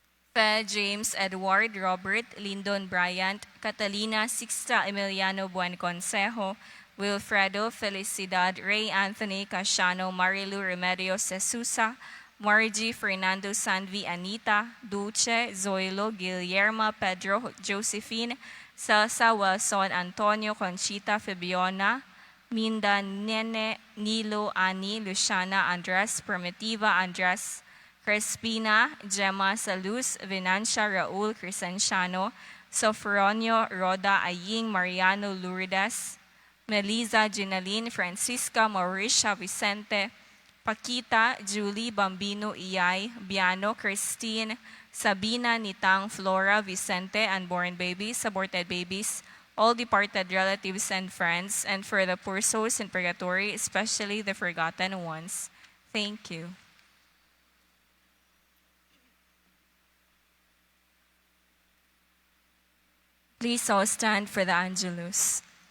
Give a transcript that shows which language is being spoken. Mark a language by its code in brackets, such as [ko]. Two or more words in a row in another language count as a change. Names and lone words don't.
[en] Fe James Edward Robert Lyndon Bryant, Catalina Sixta Emiliano Buenconsejo, Wilfredo Felicidad Ray Anthony Casiano Marilu Remedios Jesusa, Margie Fernando Sanvi Anita, Dulce Zoilo Guillermo Pedro Josephine, Celsa Wilson Antonio Conchita Fabiona, Minda Nene Nilo Ani Luciana Andres Primitiva Andres Crispina, Gemma Saluz, Venancia Raul Crescenciano, Sofronio Roda Aying Mariano Lourdes, Melisa Ginaline Francisca Mauricia Vicente, Paquita Julie Bambino Iyay, Biano Christine, Sabina Nitang Flora Vicente, unborn babies, aborted babies, all departed relatives and friends, and for the poor souls in purgatory, especially the forgotten ones. Thank you. Please all stand for the Angelus.